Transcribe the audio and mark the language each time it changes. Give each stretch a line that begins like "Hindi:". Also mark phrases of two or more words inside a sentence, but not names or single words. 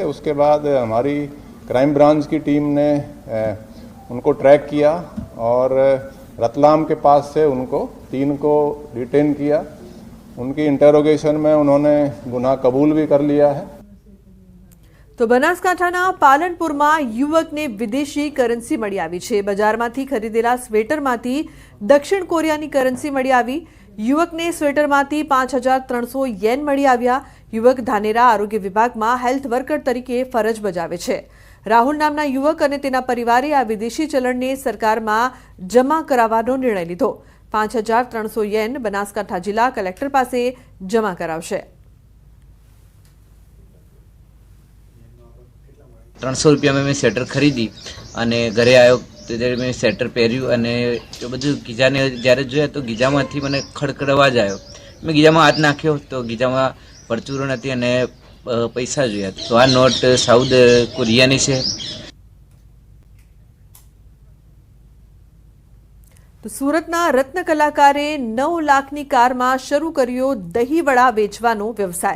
Hindi: उसके बाद हमारी
English: crime branch
Hindi: की टीम ने उनको ट्रैक किया और रतलाम के पास से उनको 3 को डिटेन किया। उनकी इंटेरोगेशन में उन्होंने गुनाह कबूल भी कर लिया है।
Gujarati: તો બનાસકાંઠાના પાલનપુરમા યુવકને વિદેશી કરન્સી મળી આવી છે। બજારમાંથી ખરીદેલા સ્વેટરમાંથી દક્ષિણ કોરિયાની કરન્સી મળી આવી। યુવકને સ્વેટરમાંથી 5300 યેન મળી આવ્યા। યુવક ધાનેરા આરોગ્ય વિભાગમાં
English: health worker
Gujarati: તરીકે ફરજ બજાવે છે। રાહુલ નામના યુવક અને તેના પરિવારે આ વિદેશી ચલણને સરકારમાં જમા કરાવવાનો નિર્ણય લીધો। 5300 યેન બનાસકાંઠા જિલ્લા કલેક્ટર પાસે જમા કરાવશે।
Hindi: 300 रुपया में स्वेटर खरीदी
Gujarati: અને ઘરે આવ્યો ત્યારે મેં સ્વેટર પહેર્યું અને એ બધું ગીજાને જ્યારે જોયા તો ગીજામાંથી મને ખડખડ અવાજ આવ્યો। મેં ગીજામાં હાથ નાખ્યો તો ગીજામાં પરચુરણ હતી અને પૈસા જોયા તો આ નોટ સાઉથ કોરિયાની છે। તો સુરતના રત્ન કલાકારે 9 લાખની કારમાં શરૂ કર્યો દહીંવડા વેચવાનો વ્યવસાય।